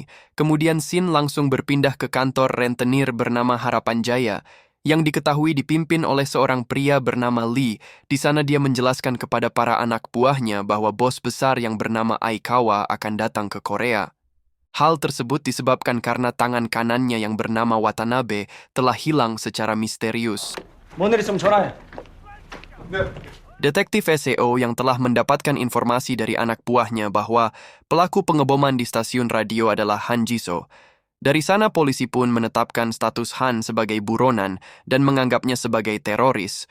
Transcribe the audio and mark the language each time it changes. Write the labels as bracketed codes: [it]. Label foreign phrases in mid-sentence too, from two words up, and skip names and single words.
[id] Kemudian Sin langsung berpindah ke kantor rentenir bernama Harapan Jaya, yang diketahui dipimpin oleh seorang pria bernama Lee. Di sana dia menjelaskan kepada para anak buahnya bahwa bos besar yang bernama Aikawa akan datang ke Korea. Hal tersebut disebabkan karena tangan kanannya yang bernama Watanabe telah hilang secara misterius. [ko] 뭔일 있으면 전화해. [id] Detektif SEO yang telah mendapatkan informasi dari anak buahnya bahwa pelaku pengeboman di stasiun radio adalah Han Jiso. Dari sana polisi pun menetapkan status Han sebagai buronan dan menganggapnya sebagai teroris.